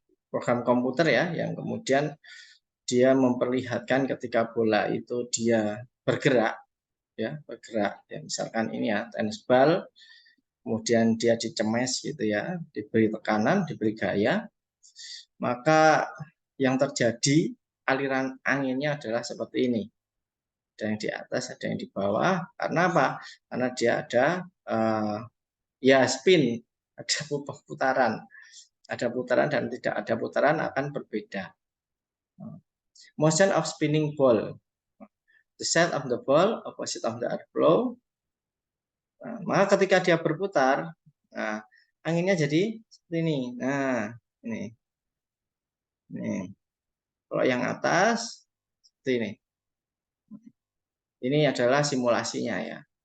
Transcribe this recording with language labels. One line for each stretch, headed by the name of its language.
Indonesian: Program komputer, ya, yang kemudian dia memperlihatkan ketika bola itu dia bergerak, ya, bergerak, ya, misalkan ini ya tenis bal, kemudian dia dicemes gitu ya, diberi tekanan, diberi gaya, maka yang terjadi aliran anginnya adalah seperti ini, ada yang di atas, ada yang di bawah. Karena apa? Karena dia ada ya spin, ada putaran, ada putaran dan tidak ada putaran akan berbeda.
English: Motion of spinning ball, the side of the ball opposite of the airflow.
Indonesian: Nah, maka ketika dia berputar, nah, anginnya jadi seperti ini. Nah, ini. Kalau yang atas seperti ini. Ini adalah simulasinya, ya.